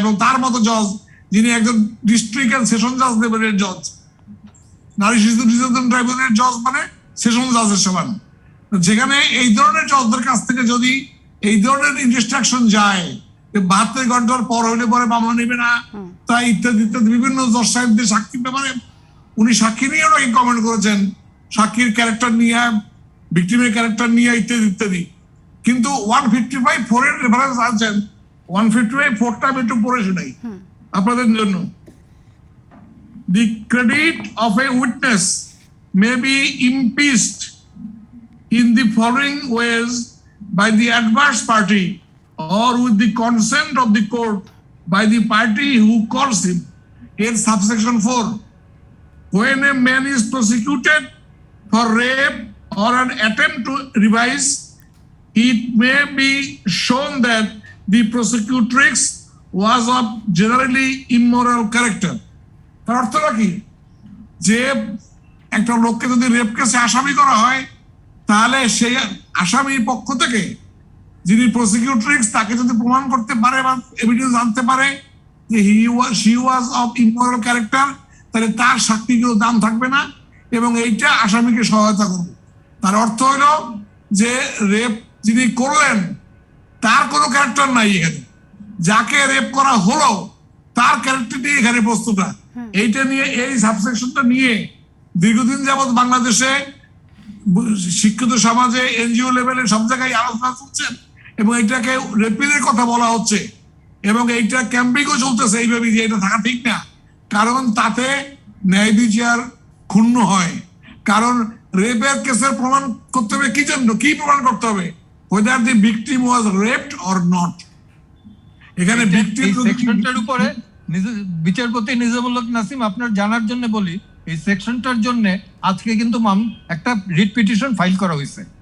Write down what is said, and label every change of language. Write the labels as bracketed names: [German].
[Bangla] এবং তার মতো জজ, যিনি একজন ডিস্ট্রিক্ট এন্ড সেশন জাজ লেভেলের জজ, নারী শিশু নির্যাতন ট্রাইব্যুনালের জজ মানে সেশন জাজের সমান, যেখানে এই ধরনের জজদের কাছ থেকে যদি এই ধরনের ইনস্ট্রাকশন যায় 72 ঘন্টার পর হইলে পরে মামলা নেবে না, তাই ইত্যাদি ইত্যাদি বিভিন্ন জজ সাহেবদের সাক্ষীর ব্যাপারে উনি সাক্ষী নিয়ে ওনাকে কমেন্ট করেছেন, সাক্ষীর ক্যারেক্টার নিয়ে, ভিকটিমের ক্যারেক্টার নিয়ে ইত্যাদি ইত্যাদি। কিন্তু 155(4) এর রেফারেন্স আছেন, 155(4)টা আমি একটু পড়ে শোনাই আপনাদের জন্য। [English] The credit of a witness may be impeached in the following ways by the adverse party or with the consent of the court by the party who calls him. In subsection 4, when a man is prosecuted for rape or an attempt to revise, it may be shown that the prosecutrix was of generally immoral character. [Bangla] তার অর্থটা কি? যে একটা লোককে যদি rape কেসে আসামি করা হয়, তাহলে সেই আসামির পক্ষ থেকে যিনি প্রসিকিউটরিক্স, তাকে যদি প্রমাণ করতে পারে বা এভিডেন্স আনতে পারে যে [English] she was of immoral character, [Bangla] তাহলে তার সাক্ষীগুলো দাম থাকবে না এবং এইটা আসামিকে সহায়তা করবে। তার অর্থ হলো যে রেপ যিনি করলেন তার কোনো ক্যারেক্টার নাই এখানে, যাকে রেপ করা হলো তার ক্যারেক্টার নিয়ে এখানে প্রশ্নটা। এইটা নিয়ে, এই সাবসেকশনটা নিয়ে দীর্ঘদিন যাবৎ বাংলাদেশে শিক্ষিত সমাজে, এনজিও লেভেলে সব জায়গায় আলোচনা চলছে এবং এইটাকে রেপিলের কথা বলা হচ্ছে এবং এইটা ক্যাম্পিংও চলতেছে এইভাবে যে এটা থাকা ঠিক না, কারণ তাতে ন্যায় বিচার ক্ষুণ্ণ হয়। কারণ রেপের কেসের প্রমাণ করতে হবে কি জন্য, কি প্রমাণ করতে হবে? [English] whether the victim was raped or not. [Bangla] এখানে ভিকটিম সেকশনটার উপরে বিচারপতি নিজামুল হক নাসিম, আপনার জানার জন্য বলি, এই সেকশনটার জন্য আজকে কিন্তু একটা রিট পিটিশন ফাইল করা হয়েছে।